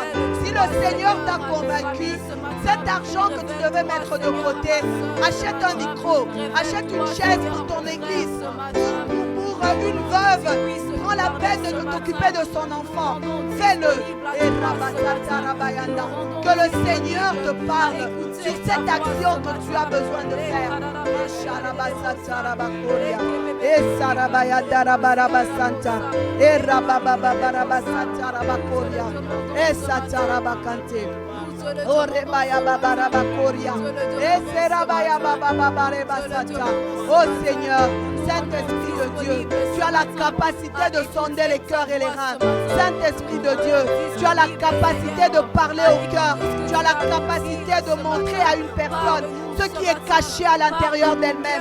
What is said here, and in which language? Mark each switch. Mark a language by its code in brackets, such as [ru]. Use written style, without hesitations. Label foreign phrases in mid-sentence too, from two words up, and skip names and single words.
[fr] Si le Seigneur t'a convaincu, cet argent que tu devais mettre de côté, achète un micro, achète une chaise pour ton église, pour une veuve, prends la peine de t'occuper de son enfant. Fais-le. Que le Seigneur te parle sur cette action que tu as besoin de faire. Et Sarabaya Darabara Santa, et Rabababa Santa Rabakoria, et Satarabakante. Oh Rebaya Babarabakoria, et Serabaya Bababarabasata. Oh Seigneur, Saint-Esprit de Dieu, tu as la capacité de sonder les cœurs et les reins. Saint-Esprit de Dieu, tu as la capacité de parler au cœur. Tu as la capacité de montrer à une personne ce qui est caché à l'intérieur d'elle-même.